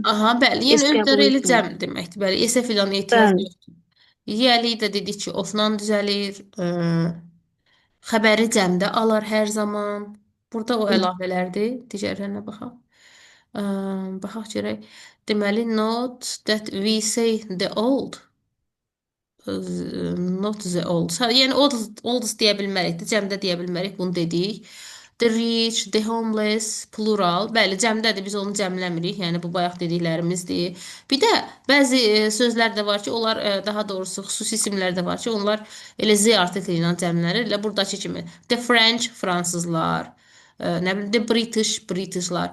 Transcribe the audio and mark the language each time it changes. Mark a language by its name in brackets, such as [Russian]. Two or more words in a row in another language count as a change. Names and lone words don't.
[Azerbaijani] Aha, bəli. Yəni es qəbul özləri elə etmir. cəm deməkdir. Bəli, S-ə filan ehtiyac Bəli. yoxdur. Yiyəli də dedik ki, ofla düzəlir. Xəbəri cəmdə alar hər zaman. Burada o Hı. əlavələrdir. Digərlərinə baxaq. Baxaq görək. Deməli, [English] note that we say the old. not the old. [Azerbaijani] Yəni old deyə bilmərik də, cəmdə deyə bilmərik, bunu dedik. [English] The rich, the homeless, plural. [Azerbaijani] Bəli, cəmdədir, biz onu cəmləmirik. Yəni bu bayaq dediklərimizdir. Bir də bəzi sözlər də var ki, onlar daha doğrusu xüsusi isimlər də var ki, onlar elə z artikli ilə cəmlənir. Elə buradakı kimi. [English] The French, [Azerbaijani] fransızlar. Nə bilim, [English] the British, [Azerbaijani] britishlar.